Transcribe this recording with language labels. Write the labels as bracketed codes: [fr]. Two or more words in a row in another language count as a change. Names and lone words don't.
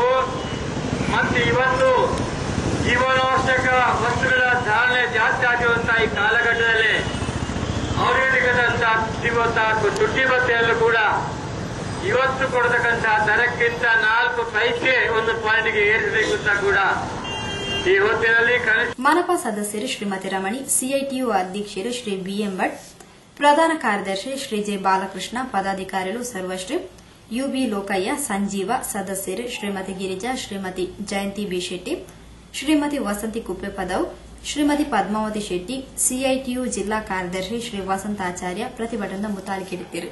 [kn] ಮತ್ತು ಇವತ್ತು ಜೀವನಾವಶ್ಯಕ ವಸ್ತುಗಳ ಧಾರಣೆ ಜಾಸ್ತಿ ಆಗಿರುವಂತಹ ಈ ಕಾಲಘಟ್ಟದಲ್ಲಿ ಅವರಿಗೆ ಸಿಗುವಂತಹ ತುಟ್ಟಿ ಭತ್ಯೆಯಲ್ಲೂ ಕೂಡ ಇವತ್ತು ಕೊಡತಕ್ಕಂತಹ ದರಕ್ಕಿಂತ 4 ಪೈಸೆ ಒಂದು ಪಾಯಿಂಟ್ಗೆ ಏರಿಸಬೇಕು ಅಂತ ಕೂಡ ಈ ಹೊತ್ತಿನಲ್ಲಿ ಮನಪಾ ಸದಸ್ಯರು ಶ್ರೀಮತಿ ರಮಣಿ, ಸಿಐಟಿಯು ಅಧ್ಯಕ್ಷರು ಶ್ರೀ ಬಿಎಂ ಭಟ್, ಪ್ರಧಾನ ಕಾರ್ಯದರ್ಶಿ ಶ್ರೀ ಜೆ ಬಾಲಕೃಷ್ಣ, ಪದಾಧಿಕಾರಿಗಳು ಸರ್ವಶ್ರೀ ಯುಬಿ ಲೋಕಯ್ಯ, ಸಂಜೀವ, ಸದಸ್ಯರು ಶ್ರೀಮತಿ ಗಿರಿಜಾ, ಶ್ರೀಮತಿ ಜಯಂತಿ ಬಿ ಶೆಟ್ಟಿ, ಶ್ರೀಮತಿ ವಸಂತಿ ಕುಪ್ಪೆ ಪದವ್, ಶ್ರೀಮತಿ ಪದ್ಮಾವತಿ ಶೆಟ್ಟಿ, ಸಿಐಟಿಯು ಜಿಲ್ಲಾ ಕಾರ್ಯದರ್ಶಿ ಶ್ರೀ ವಸಂತಾಚಾರ್ಯ ಪ್ರತಿಭಟನಾ ಮುತಾಲಿಕೆಡಿದ್ದರು.